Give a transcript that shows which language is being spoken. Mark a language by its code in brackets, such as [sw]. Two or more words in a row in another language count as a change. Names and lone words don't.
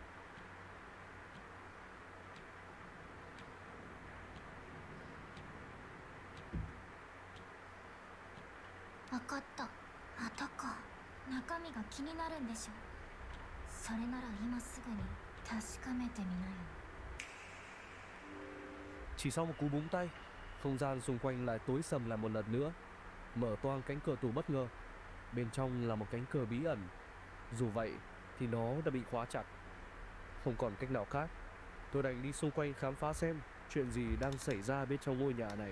[ja] 分かった。またか。中身が気になるんでしょ。それなら今すぐに確かめてみなよ。 [vi] Chỉ sau một cú búng tay, không gian xung quanh lại tối sầm lại một lần nữa. Mở toang cánh cửa tủ bất ngờ. Bên trong là một cánh cửa bí ẩn. Dù vậy thì nó đã bị khóa chặt. Không còn cách nào khác, tôi đành đi xung quanh khám phá xem chuyện gì đang xảy ra bên trong ngôi nhà này.